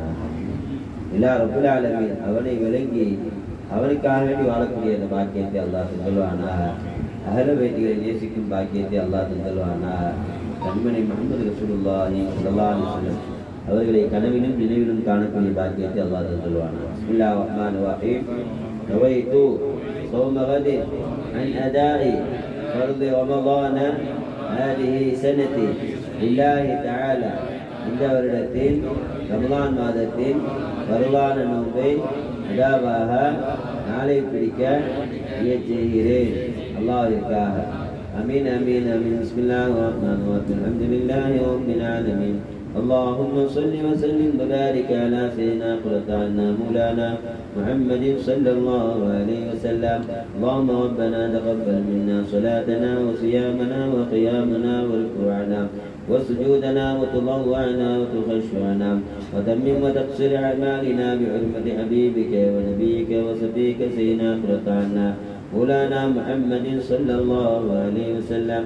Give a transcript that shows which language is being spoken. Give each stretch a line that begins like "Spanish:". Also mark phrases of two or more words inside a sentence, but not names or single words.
Tamil: எல்லா
Arabic: رب العالمين
Tamil: அவனை விளங்கி அவனுக்காக வேண்டி வாழக்கூடிய அந்த பாக்கியத்தை அல்லாஹ் தந்துள்வானா. அஹ்ல பைத்துகளை நேசிக்கும் பாக்கியத்தை அல்லாஹ் தந்துள்வானா. கண்மணி முஹம்மது
Arabic: رسول الله صلى الله عليه وسلم
Tamil: அவர்களை கனவிலும் நினைவிலும் காணக்கூடிய பாக்கியத்தை அல்லாஹ் தந்துள்வானா.
Arabic: بسم الله الرحمن الرحيم. நவைது صوم غد عن أداء فرض رمضان هذه سنة لله تعالى.
Tamil: இந்த வருடத்தில் ரமலான் மாதத்தில் வருவான நோன்பை அதாவாக நாளை பிடிக்க செய்கிறேன் அல்லாஹ்விற்காக.
Arabic: آمين آمين آمين. بسم الله الرحمن الرحيم. الحمد لله رب العالمين. اللهم صل وسلم وبارك على سيدنا قرة مولانا محمد صلى الله عليه وسلم. اللهم ربنا تقبل منا صلاتنا وصيامنا وقيامنا وركوعنا وسجودنا وتضوعنا وتخشعنا وتمم وتقصر أعمالنا بحرمة حبيبك ونبيك وصفيك سيدنا قرة مولانا محمد صلى الله عليه وسلم.